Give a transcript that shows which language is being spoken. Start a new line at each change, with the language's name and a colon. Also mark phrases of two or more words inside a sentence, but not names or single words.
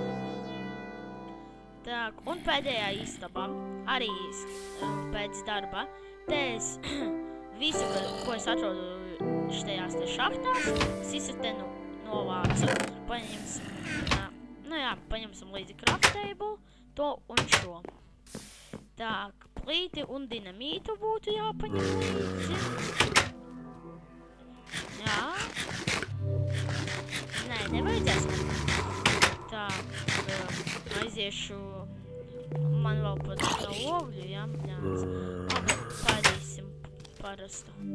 Latvian: Tā, un pēdējā istaba, arī pēc darba, te es visu, ko es atrodu šitajās te šahtās, es visu te novācu. Paņemsim līdzi
English: craft table,
Latvian: to un šo. Tā, plīti un dinamītu būtu jāpaņem līdzi. Jā. Nē, nevajadzēs. Tā, aiziešu... Man vēl pat nav ogļu, jā? Labi, pādīsim parastu.